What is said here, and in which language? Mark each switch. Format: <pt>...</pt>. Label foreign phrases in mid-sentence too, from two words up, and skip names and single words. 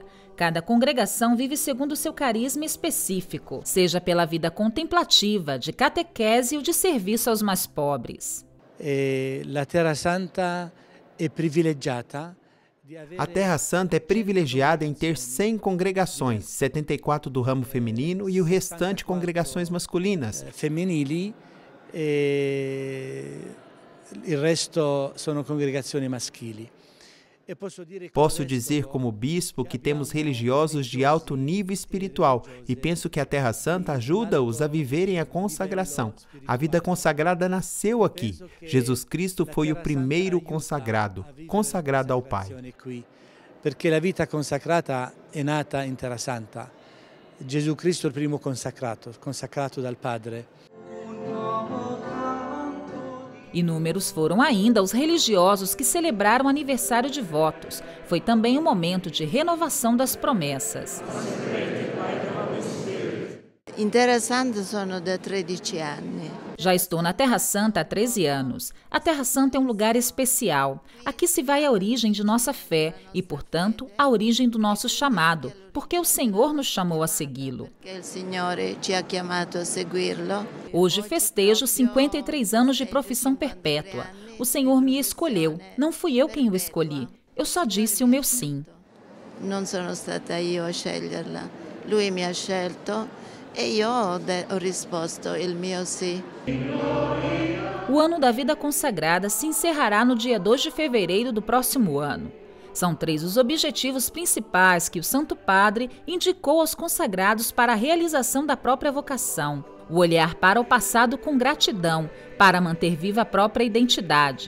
<pt>Cada congregação vive segundo seu carisma específico, seja pela vida contemplativa, de catequese ou de serviço aos mais pobres. A Terra Santa é privilegiada. A Terra Santa é privilegiada em ter 100 congregações, 74 do ramo feminino e o restante congregações masculinas.</pt> <it>Femminili e il resto sono congregazioni maschili.</it> <pt>Posso dizer como bispo que temos religiosos de alto nível espiritual e penso que a Terra Santa ajuda-os a viverem a consagração. A vida consagrada nasceu aqui. Jesus Cristo foi o primeiro consagrado ao Pai. Porque a vida</pt> <it>consacrata è nata in Terra Santa. Gesù Cristo è il primo consacrato dal Padre.</it> <pt>Inúmeros foram ainda os religiosos que celebraram o aniversário de votos. Foi também um momento de renovação das promessas.</pt> <it>In Terra Santa sono da 13 anni.</it> <pt>Já estou na Terra Santa há 13 anos. A Terra Santa é um lugar especial. Aqui se vai a origem de nossa fé e, portanto, a origem do nosso chamado, porque o Senhor nos chamou a segui-lo. Hoje festejo 53 anos de profissão perpétua. O Senhor me escolheu, não fui eu quem o escolhi. Eu só disse o meu sim.</pt> <it>Não sono stata io a sceglierla. Lui mi ha scelto.</it> <pt>E eu</pt> <it>ho risposto il mio sì.</it> <pt>O ano da vida consagrada se encerrará no dia 2 de fevereiro do próximo ano. São 3 os objetivos principais que o Santo Padre indicou aos consagrados para a realização da própria vocação. O olhar para o passado com gratidão, para manter viva a própria identidade.</pt>